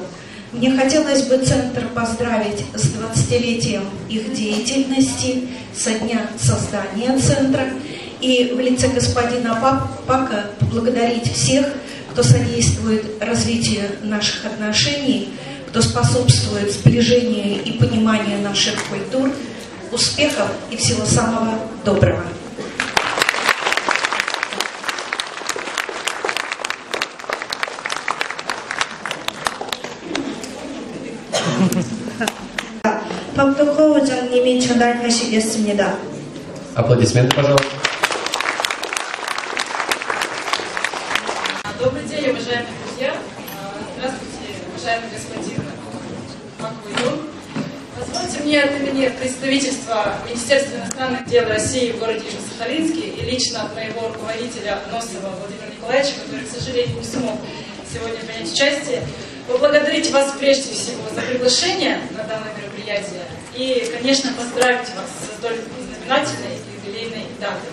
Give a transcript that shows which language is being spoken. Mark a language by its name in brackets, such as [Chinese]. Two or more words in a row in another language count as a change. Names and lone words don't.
[Russian] Мне хотелось бы Центр поздравить с 20-летием их деятельности, со дня создания Центра, и в лице господина Пака поблагодарить всех, кто содействует развитию наших отношений, кто способствует сближению и пониманию наших культур. Успехов и всего самого доброго. [Korean] 박덕호 원장님이 전달하시겠습니다. [Russian] Аплодисменты, пожалуйста. Добрый день, уважаемые друзья. Здравствуйте, уважаемый господин Позвольте мне от имени представительства Министерства иностранных дел России в городе Южно-Сахалинске и лично от моего руководителя Носова Владимира Николаевича, который, к сожалению, не смог сегодня принять участие, поблагодарить вас прежде всего за приглашение на данное мероприятие и, конечно, поздравить вас с столь знаменательной юбилейной датой.